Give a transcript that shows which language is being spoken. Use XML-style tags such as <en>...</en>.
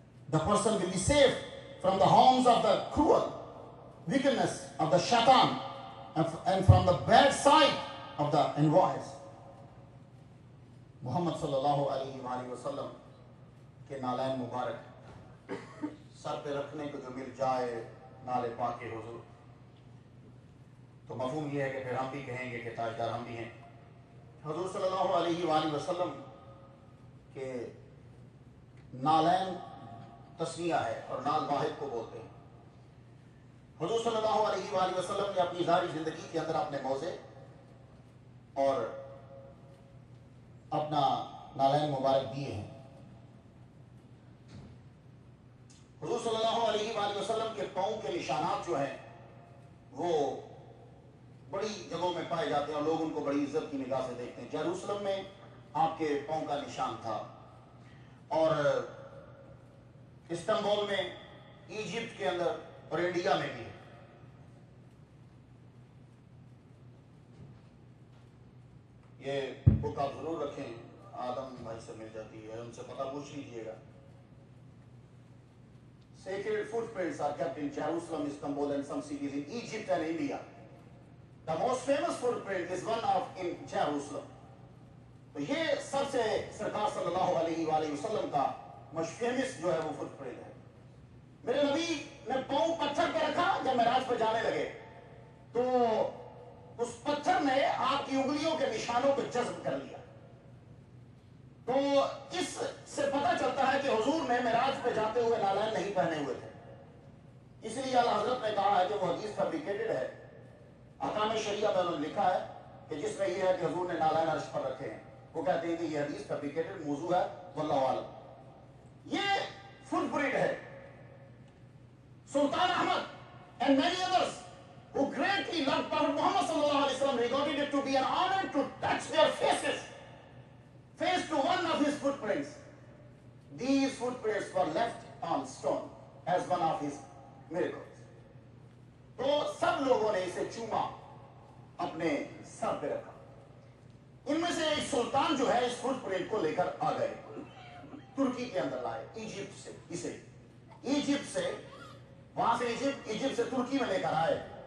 <en>The person will be saved from the harms of the cruel wickedness of the shaitan and from the bad side of the envoys.</en> <ur>Muhammad sallallahu alaihi wasallam ke Nalain Mubarak sar pe rakhne ko jo mil jaye nale paak ke huzur, تو مفہوم یہ ہے کہ پھر ہم بھی کہیں گے کہ تاجدار ہم بھی ہیں. حضور صلی اللہ علیہ وآلہ وسلم کے نالین تسنیہ ہے اور نال واحد کو بولتے ہیں. حضور صلی اللہ علیہ وآلہ وسلم نے اپنی ظاہری زندگی کے اندر اپنے موضع اور اپنا نالین مبارک دیے ہیں. حضور صلی اللہ علیہ وآلہ وسلم کے پاؤں کے نشانات جو ہیں وہ بڑی جگہوں میں پائے جاتے ہیں اور لوگ ان کو بڑی عزت کی نگاہ سے دیکھتے ہیں. یروشلم میں آپ کے پاؤں کا نشان تھا اور استنبول میں، ایجپٹ کے اندر اور انڈیا میں بھی ہے. یہ بک آپ ضرور رکھیں، آدم بھائی سے مل جاتی ہے، ان سے پتہ پوچھ لیجئے گا.</ur> <en>Sacred footprints are kept in Jerusalem, Istanbul and some cities in Egypt and India. The most famous footprint is one of in Jerusalem.</en> <ur>تو یہ سب سے سرکار صلی اللہ علیہ وآلہ وسلم کا فیمس جو ہے وہ فٹ پرنٹ ہے. میرے نبی نے پاؤں پتھر پہ رکھا جب معراج پہ جانے لگے تو اس پتھر نے آپ کی انگلیوں کے نشانوں کو جذب کر لیا. تو اس سے پتہ چلتا ہے کہ حضور نے معراج پہ جاتے ہوئے نالین نہیں پہنے ہوئے تھے. اس لیے اعلیٰ حضرت نے کہا ہے کہ وہ حدیث فیبریکیٹڈ ہے. احکام شریعہ میں انہوں نے لکھا ہے کہ جس میں یہ ہے کہ حضور نے نالین عرش پر رکھے ہیں، وہ کہتے ہیں کہ یہ حدیث فیبریکیٹڈ موضوع ہے، واللہ اعلم. یہ فٹ پرنٹ ہے.</ur> <en>Sultan Ahmad and many others who greatly loved Prophet Muhammad sallallahu alaihi wasallam regarded it to be an honor to touch their faces, face to one of his footprints. These footprints were left on stone as one of his miracles.</en> <ur>تو سب لوگوں نے اسے چوما، اپنے سر پہ رکھا. ان میں سے ایک سلطان جو ہے اس فٹ پرنٹ کو لے کر آ گئے، ترکی کے اندر لائے، ایجپٹ سے. اسے ایجپٹ سے وہاں سے ایجپٹ سے ترکی میں لے کر آئے.</ur>